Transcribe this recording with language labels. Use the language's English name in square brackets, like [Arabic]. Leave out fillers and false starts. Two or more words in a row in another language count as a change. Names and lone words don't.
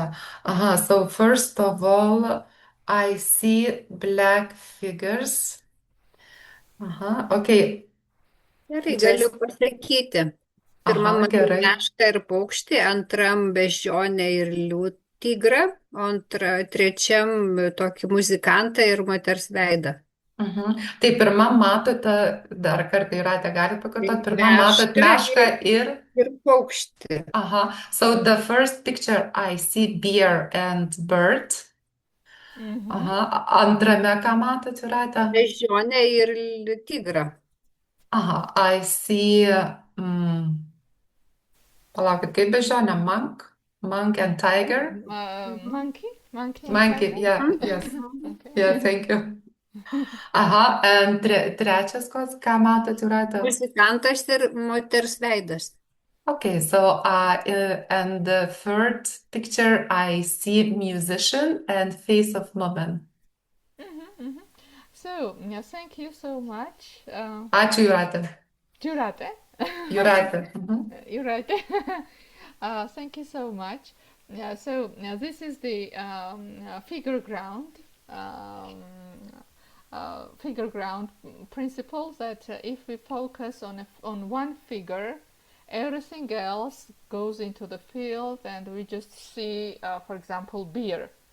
[English] Aha, so first of all, I see black figures. Aha, okay. [Lithuanian] Gerai, galiu pasakyti. Pirmam matau mešką ir paukštį, antram beždžionę ir tigrą, o trečiam tokį muzikantą ir moters veidą. Tai pirmam matote, dar kartą Jūratė galite pakartoti, pirmam matote mešką ir paukštį. [English] Aha, so the first picture I see bear and bird. [Lithuanian] Aha, antrame ką matote, Jūratė? Beždžionę ir tigrą. [English] Aha, I see, [Lithuanian] palaukit, kaip beždžionė, [English] monk and tiger? Monkey, yeah, yes. Okay. Yeah, thank you. Aha, and [Lithuanian] trečias ką matote, Jūratė? Muzikantas ir moters veidas. [English] Okay, so and the third picture I see musician and face of woman. So, thank you so much. [Lithuanian] Ačiū, Jūratė. Jūratė. Jūratė. [English] Thank you so much. So this is the figure ground principle that if we focus on one figure, everything else goes into the field and we just see, for example, bear.